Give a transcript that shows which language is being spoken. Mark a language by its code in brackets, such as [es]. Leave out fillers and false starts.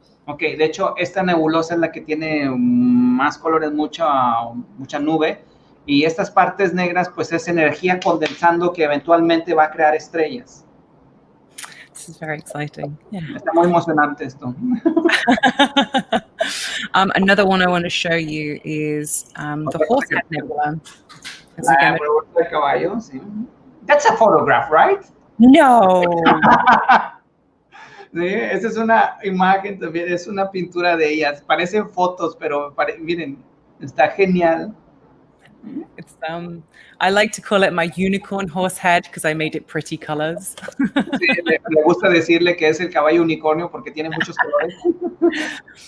[es] Ok, de hecho, esta nebulosa es la que tiene más colores, mucha nube, y estas partes negras, pues es energía condensando que eventualmente va a crear estrellas. [en] This is very exciting. Yeah. [es] Está muy emocionante esto. [en] Another one I want to show you is the Horsehead Nebula. [es] La nebulosa del caballo, sí. [en] That's a photograph, right? No. [es] Sí, esa es una imagen también, es una pintura de ellas. Parecen fotos, pero miren, está genial. [en] It's I like to call it my unicorn horse head because I made it pretty colors. [es] Sí, me gusta decirle que es el caballo unicornio porque tiene muchos colores.